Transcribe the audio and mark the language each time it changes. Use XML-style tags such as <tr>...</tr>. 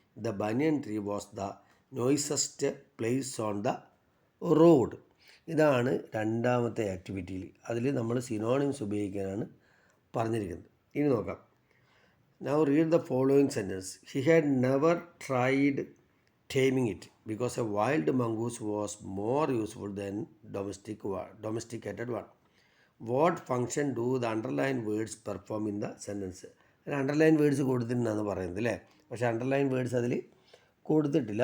<en>The banyan tree was the noisiest place on the road.</en> <ml>ഇതാണ് രണ്ടാമത്തെ ആക്ടിവിറ്റിയിൽ. അതിൽ നമ്മൾ സിനോണിംസ് ഉപയോഗിക്കാനാണ് പറഞ്ഞിരിക്കുന്നത്. ഇനി നോക്കാം.</ml> <en>Now read the following sentence. He had never tried taming it because a wild mongoose was more useful than domesticated one. What function do the underlined words perform in the sentence?</en> <ml>Underline words കൊടുത്തിട്ടുണ്ടെന്നാണ് പറയുന്നത് അല്ലേ. പക്ഷേ underline words അതിൽ കൊടുത്തിട്ടില്ല.</ml>